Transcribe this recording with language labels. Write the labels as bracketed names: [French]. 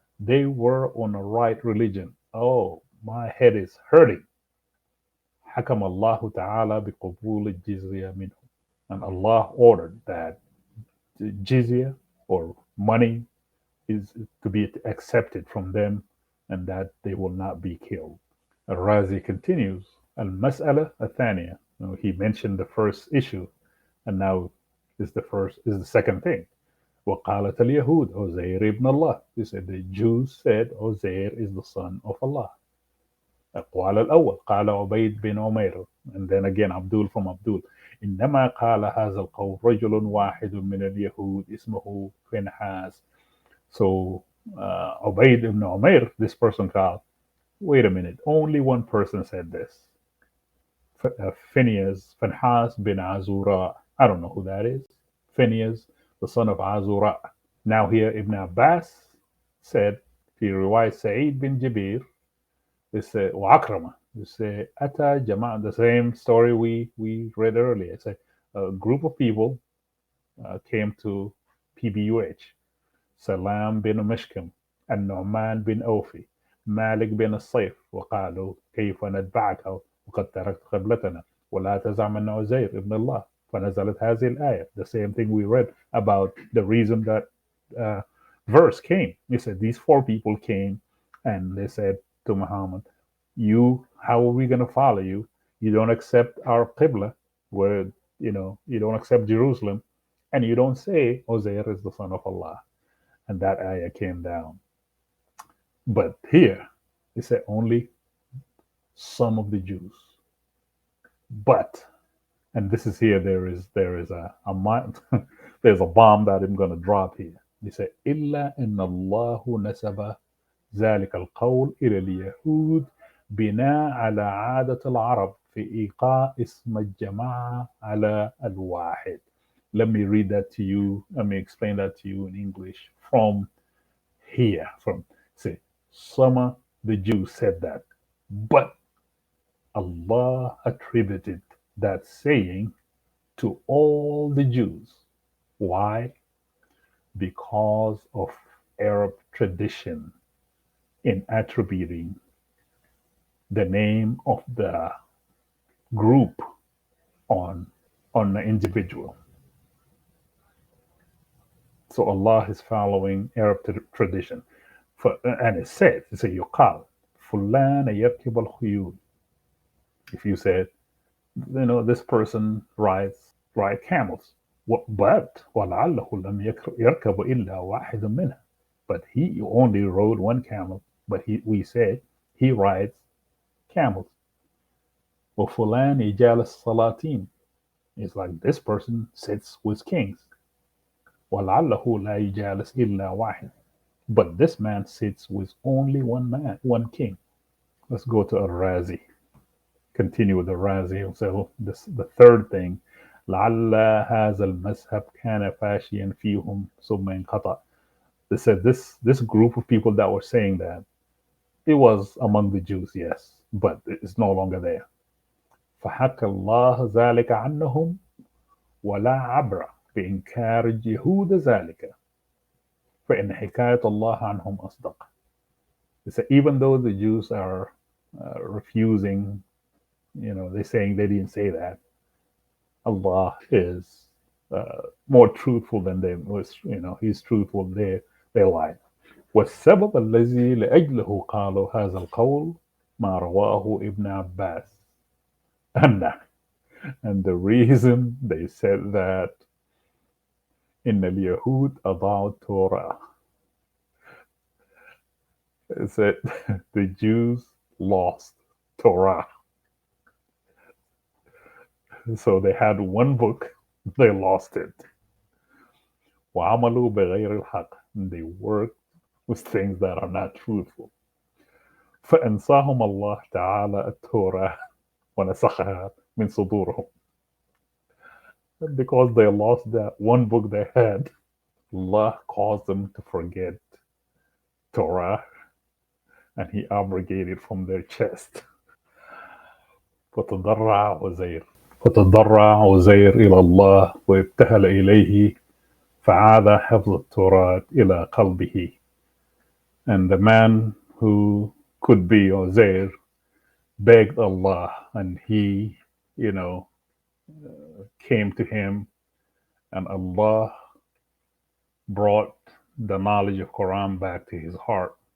[English] They were on the right religion. Oh, my head is hurting. [Arabic] حكم الله تعالى بقبول الجزية منهم. [English] And Allah ordered that jizya or money is to be accepted from them and that they will not be killed. Al-Razi continues, Al-Mas'ala Athaniya. He mentioned the first issue and now is the second thing. [Arabic] وقالت اليهود عزير ابن الله. [English] He said the Jews said Uzair is the son of Allah. [Arabic] القول الأول قال عبيد بن عمير, [English] and then again Abdul from Abdul, [Arabic] إنما قال هذا القول رجل واحد من اليهود اسمه فنحاس. [English] So Ubaid ibn Umair, this person called, wait a minute, only one person said this. Finhas bin Azura. I don't know who that is. Phineas, the son of Azura. Now here Ibn Abbas said, [Arabic] في رواية سعيد بن جبير, [English] this وعكرمة, this [Arabic] أتى جماعة, [English] the same story we read earlier. It's a group of people came to PBUH. [Arabic] سلام بن مشكم, النعمان بن أوفي, مالك بن الصيف, وقالوا كيف نتبعك وقد تركت قبلتنا ولا تزعم أن عزير ابن الله. فنزلت هذه الآية. [English] The same thing we read about the reason that verse came. He said these four people came and they said to Muhammad, how are we going to follow you? You don't accept our Qibla, where you don't accept Jerusalem, and you don't say Uzair is the son of Allah. And that ayah came down. But here, it said only some of the Jews. But, and this is here, there is a there's a bomb that I'm going to drop here. They say, [Arabic] إلا إن الله نسب ذلك القول إلى اليهود بناء على عادة العرب في إيقاع اسم الجماعة على الواحد. [English] Let me read that to you. Let me explain that to you in English from here. Say, some of the Jews said that, but Allah attributed that saying to all the Jews. Why? Because of Arab tradition in attributing the name of the group on the individual. So Allah is following Arab tradition. And it said, it's a yuqal, [Arabic] فلان يركب الخيول. [English] If you said, this person ride camels. [Arabic] But وَلَعَلَّهُ لَمْ يَرْكَبُ إِلَّا وَاحِدٌ مِنْهَا. [English] But he only rode one camel. But we said he rides camels. [Arabic] وَفُلَانِ يَجَالَ السَّلَاطِينَ. [English] It's like this person sits with kings. [Arabic] وَلَعَلَّهُ لَا يَجَالِسْ إِلَّا وَاحِدٌ. [English] But this man sits with only one man, one king. Let's go to Al-Razi. Continue with Al-Razi. So the third thing, [Arabic] لعل هذا المذهب كان فاشيا فيهم ثم انقطع. [English] They said this group of people that were saying that it was among the Jews, yes, but it's no longer there. [Arabic] فحكى الله ذلك عنهم ولا عبر بإنكار اليهود ذلك فإن حكاية الله عنهم أصدق. [English] They said even though the Jews are refusing, they're saying they didn't say that, Allah is more truthful than they was. He's truthful. They lied. [Arabic] والسبب الذي لأجله قالوا هذا القول ما رواه ابن عباس. [English] and and the reason they said that [Arabic] إن اليهود أضاعوا التوراة. [English] It said the Jews lost Torah. So they had one book, they lost it. [Arabic] وعملوا بغير الحق. [English] They worked with things that are not truthful. [Arabic] فأنساهم الله تعالى التوراة ونسخها من صدورهم. [English] Because they lost that one book they had, Allah caused them to forget Torah and He abrogated from their chest. [Arabic] فتضرع عزير فتضرع عزير إلى الله وابتهل إليه فعاد حفظ التوراة إلى قلبه. [English] And the man who could be Uzair begged Allah, and he, came to him, and Allah brought the knowledge of Quran back to his heart.